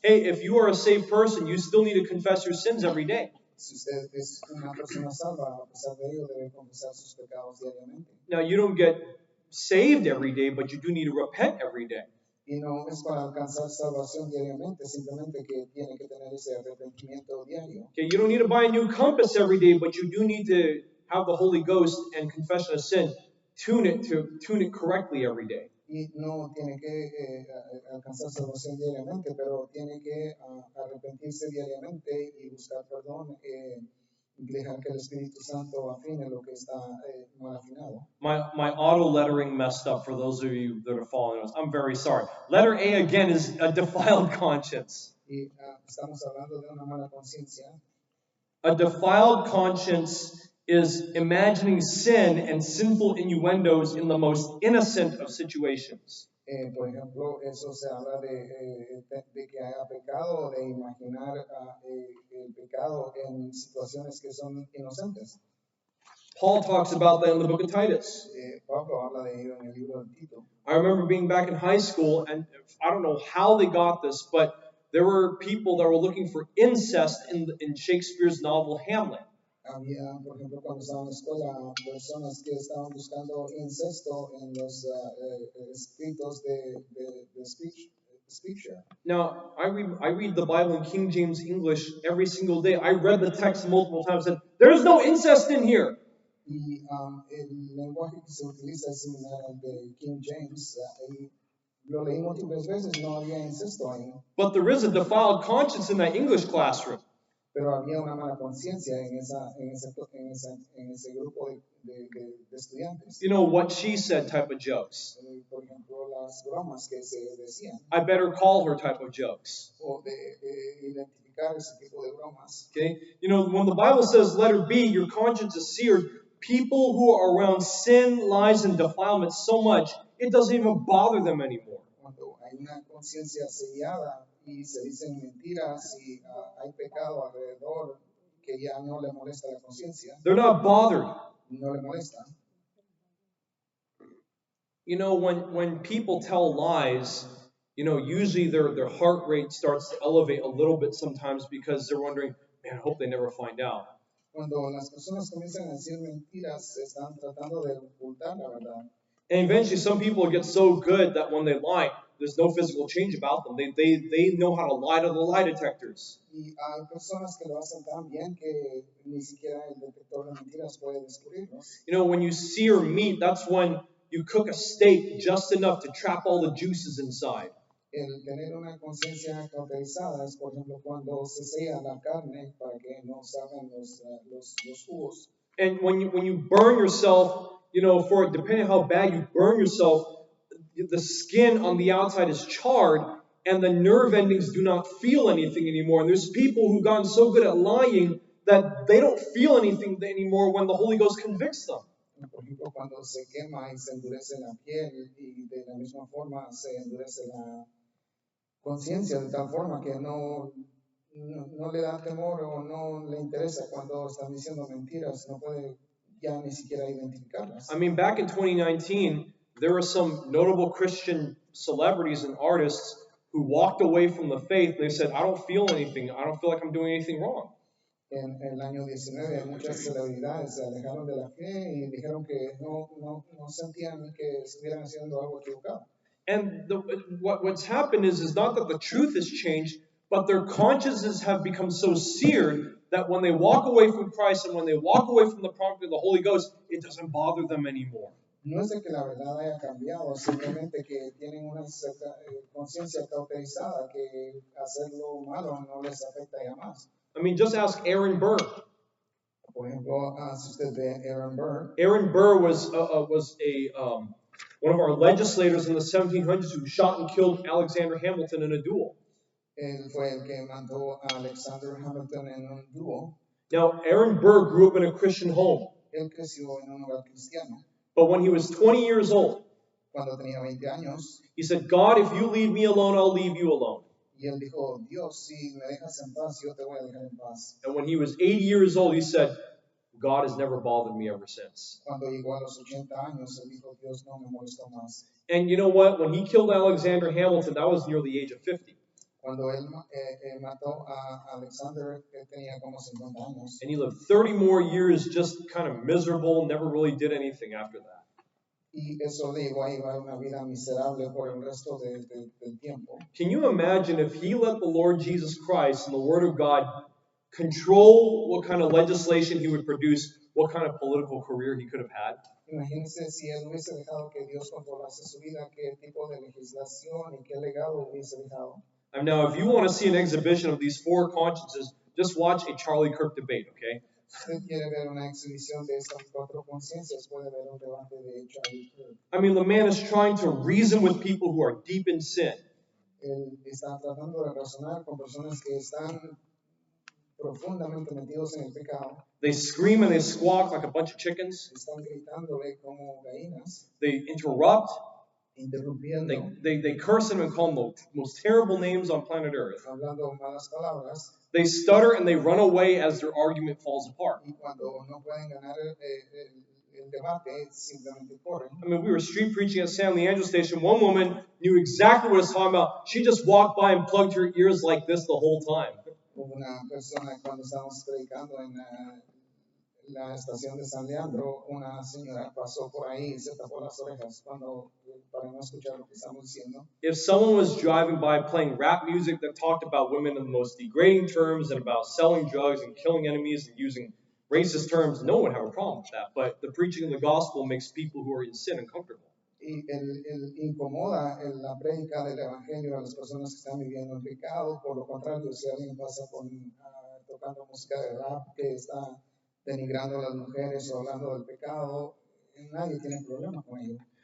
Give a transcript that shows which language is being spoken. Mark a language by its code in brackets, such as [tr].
[en] Hey, if you are a saved person, you still need to confess your sins every day. [es] Si usted es una persona salva, a pesar de ello debe confesar sus pecados diariamente. [en] Now, you don't get saved every day, but you do need to repent every day. [es] Y no es para alcanzar salvación diariamente, simplemente que tiene que tener ese arrepentimiento diario. [en] Okay, you don't need to buy a new compass every day, but you do need to have the Holy Ghost and confession of sin tune it correctly every day. [es] Y no tiene que alcanzar salvación diariamente, pero tiene que arrepentirse diariamente y buscar perdón, dejar que el Espíritu Santo afine lo que está mal afinado. [en] My auto lettering messed up for those of you that are following us. I'm very sorry. Letter A again is a defiled conscience. [es] Y estamos hablando de una mala conciencia. [en] A defiled conscience is imagining sin and sinful innuendos in the most innocent of situations. [es] Por ejemplo, eso se habla de que haya pecado, de imaginar el pecado en situaciones que son inocentes. [en] Paul talks about that in the book of Titus. [es] Pablo habla de ello en el libro del Tito. [en] I remember being back in high school, and I don't know how they got this, but there were people that were looking for incest in Shakespeare's novel Hamlet. [es] Había, por ejemplo, cuando estaba en la escuela, personas que estaban buscando incesto en los escritos de Shakespeare. [en] Now, I read the Bible in King James English every single day. I read the text multiple times and said, there's no incest in here. [es] Y el lenguaje que se utiliza es similar al de King James. Lo leí múltiples veces, no había incesto ahí. [en] But there is a defiled conscience in that English classroom. [es] Pero había una mala conciencia en ese grupo de estudiantes. [en] You know, what she said type of jokes. [es] Por ejemplo, las bromas que se decían. [en] I better call her type of jokes. [es] O de identificar ese tipo de bromas. [en] Okay? You know, when the Bible says letter B, your conscience is seared, people who are around sin, lies, and defilement so much, it doesn't even bother them anymore. [es] Cuando hay una conciencia sellada y se dicen mentiras y hay pecado alrededor que ya no le molesta la conciencia. [en] They're not bothered. [es] No le molesta. [en] You know, when people tell lies, you know, usually their heart rate starts to elevate a little bit sometimes because they're wondering, man, I hope they never find out. [es] Cuando las personas comienzan a decir mentiras, están tratando de ocultar la verdad. [en] And eventually some people get so good that when they lie, there's no physical change about them. They know how to lie to the lie detectors. [es] Y hay personas que lo hacen tan bien que ni siquiera el detector de mentiras puede descubrirlos. [en] You know, when you sear meat, that's when you cook a steak just enough to trap all the juices inside. [es] El tener una conciencia cauterizada es, por ejemplo, cuando se sella la carne para que no salgan los jugos. [en] And when you burn yourself, you know, depending on how bad you burn yourself, the skin on the outside is charred and the nerve endings do not feel anything anymore. And there's people who've gotten so good at lying that they don't feel anything anymore when the Holy Ghost convicts them. [es] Por ejemplo, cuando se quema y se endurece la piel y de la misma forma se endurece la conciencia de tal forma que no le da temor o no le interesa cuando están diciendo mentiras, no puede ya ni siquiera identificarlas. [en] I mean, back in 2019, there were some notable Christian celebrities and artists who walked away from the faith. They said, I don't feel anything. I don't feel like I'm doing anything wrong. [es] En el año 19, muchas celebridades se alejaron de la fe y dijeron que no sentían que estuvieran haciendo algo equivocado. [en] And what's happened is not that the truth has changed, but their consciences have become so seared that when they walk away from Christ and when they walk away from the prompting of the Holy Ghost, it doesn't bother them anymore. [es] No es de que la verdad haya cambiado, simplemente que tienen una conciencia cauterizada que hacer lo malo no les afecta ya más. [en] I mean, just ask Aaron Burr. [es] Por ejemplo, si usted ve Aaron Burr. [en] Aaron Burr was one of our legislators in the 1700s who shot and killed Alexander Hamilton in a duel. [es] Él fue el que mató a Alexander Hamilton en un duelo. [en] Now, Aaron Burr grew up in a Christian home. [es] Él creció en un hogar cristiano. [en] But when he was 20 years old, [es] cuando tenía 20 años, [en] he said, God, if you leave me alone, I'll leave you alone. [es] Y él dijo, Dios, si me dejas en paz, yo te voy a dejar en paz. [en] And when he was 80 years old, he said, God has never bothered me ever since. [es] Cuando llegó a los 80 años, él dijo, Dios no me molestó más. [en] And you know what? When he killed Alexander Hamilton, that was near the age of 50. [es] Cuando él mató a Alexander, él tenía como 50 años. [en] And he lived 30 more years just kind of miserable, never really did anything after that. [es] Y eso le llevó a llevar una vida miserable por el resto del tiempo. [en] Can you imagine if he let the Lord Jesus Christ and the Word of God control what kind of legislation he would produce, what kind of political career he could have had? [es] Imagínense si él hubiese dejado que Dios controlase su vida, qué tipo de legislación y qué legado hubiese dejado. [en] And now, if you want to see an exhibition of these four consciences, just watch a Charlie Kirk debate, okay? [es] Si usted quiere ver una exhibición de estas 4 conciencias, puede ver un debate de Charlie Kirk. [en] I mean, the man is trying to reason with people who are deep in sin. [es] Él está tratando de razonar con personas que están profundamente metidos en el pecado. [en] They scream and they squawk like a bunch of chickens. [es] Están gritándole como gallinas, [en] They interrupt. [es] interrumpiendo, [en] They curse him and call him the most terrible names on planet Earth. [es] hablando malas palabras. [en] They stutter and they run away as their argument falls apart. [es] Y cuando no pueden ganar el debate, simplemente corren. [en] I mean, we were street preaching at San Leandro Station. One woman knew exactly what I was talking about. She just walked by and plugged her ears like this the whole time. [es] Hubo una persona cuando estábamos predicando en la estación de San Leandro, una señora pasó por ahí y se tapó las orejas para no escuchar lo que estamos diciendo. [en] If someone was driving by playing rap music that talked about women in the most degrading terms and about selling drugs and killing enemies and using racist terms, no one would have a problem with that. But the preaching of the gospel makes people who are in sin uncomfortable. [es] Y él incomoda la prédica del evangelio a las personas que están viviendo en pecado. Por lo contrario, si alguien pasa tocando música de rap que está denigrando a las mujeres o hablando del pecado, nadie tiene problema con ello.